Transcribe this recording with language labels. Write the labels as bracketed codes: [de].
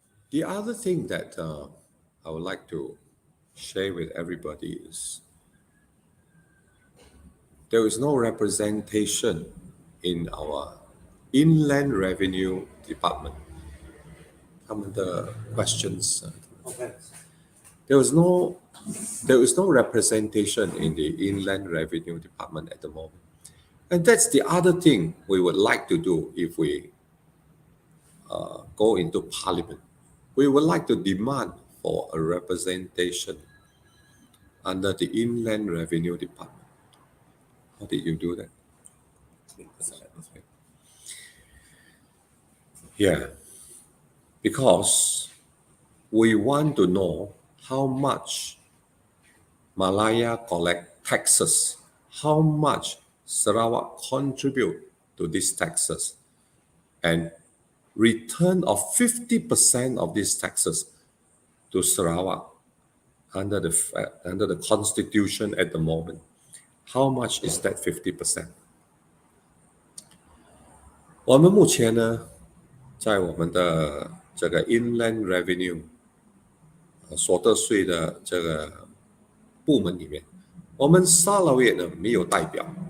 [en] The other thing that I would like to share with everybody is there is no representation in our Inland Revenue Department. [zh] 他们的 [en] questions. There is no representation in the Inland Revenue Department at the moment. And that's the other thing we would like to do if we go into Parliament. We would like to demand for a representation under the Inland Revenue Department. How did you do that? Yeah, because we want to know how much Malaya collect taxes, how much Sarawak contribute to these taxes, and return of 50% of these taxes to Sarawak under the constitution at the moment. How much is that 50%? [zh] 我们目前呢，在我们的这个 Inland Revenue 所得税的这个部门里面，我们沙劳越呢没有代表，